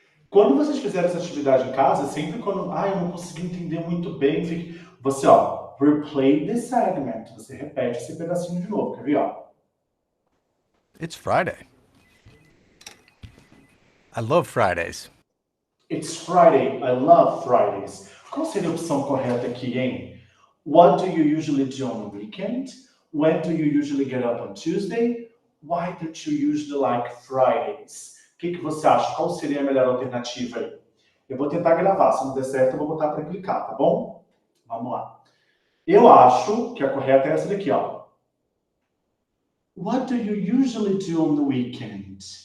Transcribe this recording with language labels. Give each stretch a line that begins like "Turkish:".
Portuguese: Quando vocês fizerem essa atividade em casa, sempre quando, eu não consegui entender muito bem, você,
English: replay this segment.
Portuguese: Você repete esse pedacinho de novo, quer ver, ó?
English: It's Friday. I love Fridays. It's Friday. I love Fridays.
Portuguese: Qual seria a opção correta aqui, hein?
English: What do you usually do on the weekend? When do you usually get up on Tuesday? Why don't you usually like Fridays?
Portuguese: O que você acha? Qual seria a melhor alternativa aí? Eu vou tentar gravar. Se não der certo, eu vou botar para clicar, tá bom? Vamos lá. Eu acho que a correta é essa daqui, ó.
English: What do you usually do on the weekend?